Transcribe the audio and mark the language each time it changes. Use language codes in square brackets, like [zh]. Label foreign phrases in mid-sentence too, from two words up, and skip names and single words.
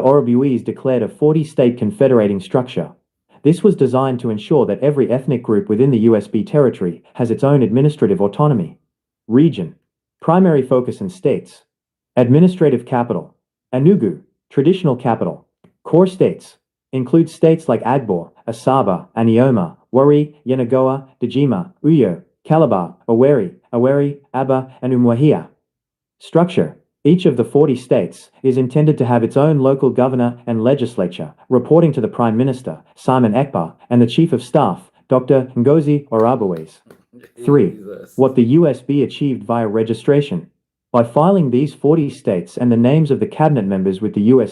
[en] Orabuiz declared a 40-state confederating structure. This was designed to ensure that every ethnic group within the USB territory has its own administrative autonomy. Region. Primary focus in states. Administrative capital. Enugu, traditional capital. Core states. Include states like Agbo, Asaba, Anioma, Wari, Yenagoa, Dejima, Uyo, Calabar, Aweri, Aba, and Umuahia. Structure. Each of the 40 states is intended to have its own local governor and legislature, reporting to the Prime Minister, Simon Ekpa, and the Chief of Staff, Dr. Ngozi Orabuiz. 3. What the USB achieved via registration. By filing these 40 states and the names of the cabinet members with the U.S.